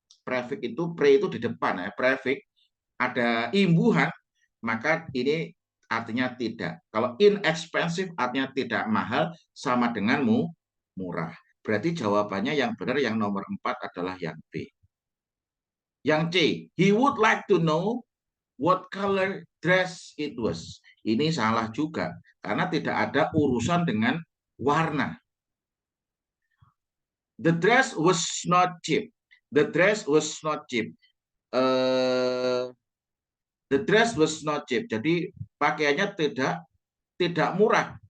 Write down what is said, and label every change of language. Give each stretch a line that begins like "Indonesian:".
Indonesian: Prefix itu pre itu di depan ya, prefix ada imbuhan, maka ini artinya tidak. Kalau inexpensive artinya tidak mahal sama dengan murah. Berarti jawabannya yang benar yang nomor 4 adalah yang B. Yang C,
English: he would like to know what color dress it was.
Indonesian: Ini salah juga karena tidak ada urusan dengan warna.
English: The dress was not cheap. The dress was not cheap. The dress was not cheap.
Indonesian: Jadi pakaiannya tidak murah.